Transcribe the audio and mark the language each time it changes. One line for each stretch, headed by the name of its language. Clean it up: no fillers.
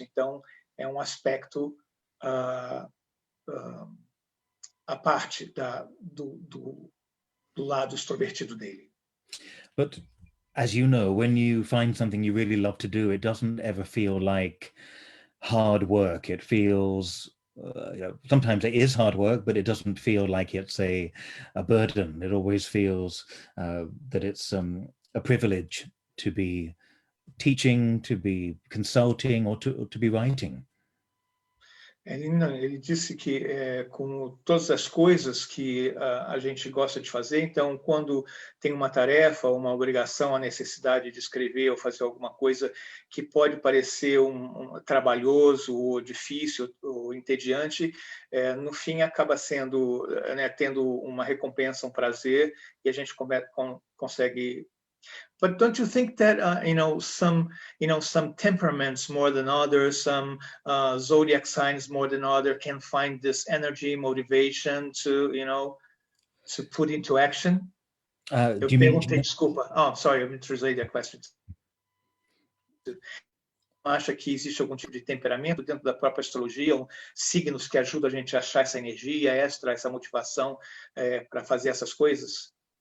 Portuguese: Então, é um aspecto a parte do lado extrovertido dele.
English: But as you know, when you find something you really love to do, it doesn't ever feel like hard work. It feels sometimes it is hard work, but it doesn't feel like it's a burden. It always feels that it's a privilege to be teaching, to be consulting, or to be writing.
Portuguese: Ele disse que, como todas as coisas que a gente gosta de fazer, então, quando tem uma tarefa, uma obrigação, a necessidade de escrever ou fazer alguma coisa que pode parecer trabalhoso ou difícil ou entediante, no fim acaba sendo, tendo uma recompensa, um prazer, e a gente consegue.
English: But don't you think that some temperaments more than others, some zodiac signs more than others, can find this energy, motivation to to put into action? Do you mean?
Portuguese: Desculpa.
English: Oh, sorry, I'm translating the question.
Portuguese: Acha que existe algum tipo de temperamento dentro da própria astrologia, signos que ajudam a gente a achar essa energia extra, essa motivação para fazer essas coisas?